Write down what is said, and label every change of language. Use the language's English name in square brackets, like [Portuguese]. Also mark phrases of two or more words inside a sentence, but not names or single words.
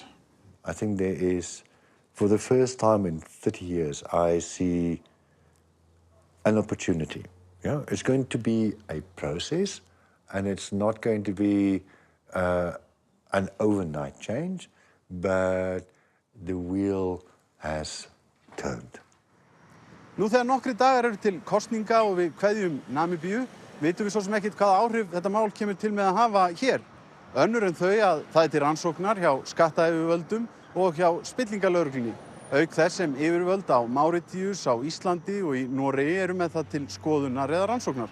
[English] I think there is, for the first time in 30 years, I see an opportunity. Yeah? It's going to be a process, and it's not going to be an overnight change, but the wheel has turned. [Icelandic] Nú þegar nokkri dagar eru til kosninga og við kveðjum Namibíu, vitum við svo sem ekkert hvaða áhrif þetta mál kemur til með að hafa hér. Önnur en þau að það er til rannsóknar hjá skattayfirvöldum og hjá spillingalögreglunni. Auk þess sem yfirvöld á Máritíus, á Íslandi og í Noregi eru með það til skoðunar eða rannsóknar.